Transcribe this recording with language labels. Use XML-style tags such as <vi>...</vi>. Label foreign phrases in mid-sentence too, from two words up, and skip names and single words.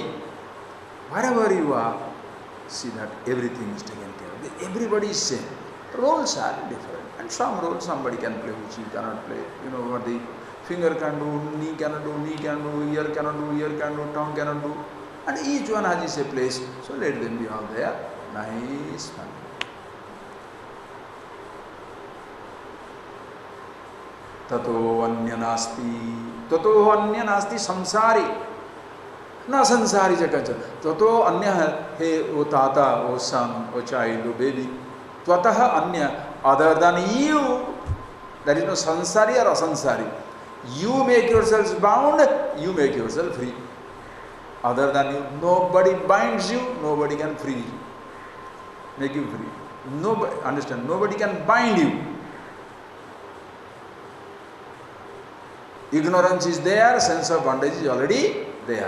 <en>Wherever you are, see that everything is taken care of. Everybody is same. Roles are different. And some roles somebody can play which you cannot play. You know what the finger can do, knee cannot do, ear cannot do, tongue cannot do. And each one has its place. So let them be all there. Nice fun.</en> <sa>ततो अन्य नास्ति संसारी. न संसारी जगज. ततो अन्य हे ओ तात,</sa> <en>o son, o child, o baby.</en> <sa>त्वत्तः अन्य,</sa> <en>other than you. There is no sansari or asansari. You make yourselves bound, you make yourself free. Other than you, nobody binds you, nobody can free you. Make you free. Nobody, understand, nobody can bind you. Ignorance is there, sense of bondage is already there.</en>